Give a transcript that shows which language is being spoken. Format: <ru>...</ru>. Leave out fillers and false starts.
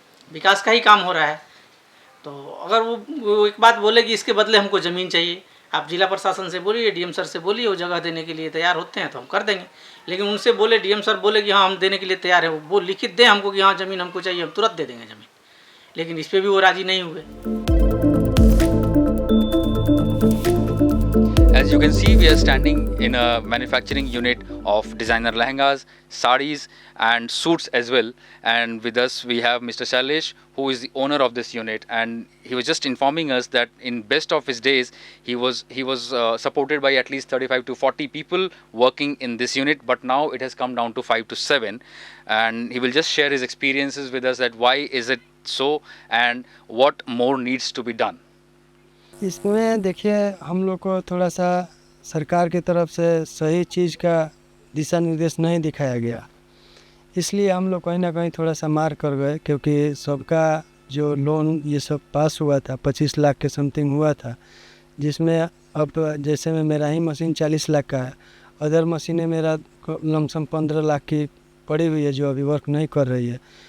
<hi>विकास का ही काम हो रहा है. तो अगर वो एक बात बोले कि इसके बदले हमको ज़मीन चाहिए, आप जिला प्रशासन से बोलिए, डीएम सर से बोलिए, वो जगह देने के लिए तैयार होते हैं तो हम कर देंगे. लेकिन उनसे बोले, डीएम सर बोले कि हाँ हम देने के लिए तैयार है, वो लिखित दें हमको कि हाँ ज़मीन हमको चाहिए, हम तुरंत दे देंगे ज़मीन. लेकिन इस पर भी वो राज़ी नहीं हुए.</hi> <en>As you can see, we are standing in a manufacturing unit of designer lehengas, sarees and suits as well. And with us we have Mr. Shailesh, who is the owner of this unit, and he was just informing us that in best of his days he was supported by at least 35 to 40 people working in this unit, but now it has come down to 5 to 7, and he will just share his experiences with us, that why is it so and what more needs to be done.</en> <hi>इसमें देखिए, हम लोग को थोड़ा सा सरकार की तरफ से सही चीज़ का दिशा निर्देश नहीं दिखाया गया, इसलिए हम लोग कहीं ना कहीं थोड़ा सा मार कर गए. क्योंकि सबका जो लोन ये सब पास हुआ था 25 लाख के समथिंग हुआ था, जिसमें अब जैसे में मेरा ही मशीन 40 लाख का है, अदर मशीनें मेरा लमसम 15 लाख की पड़ी हुई है जो अभी वर्क नहीं कर रही है.</hi>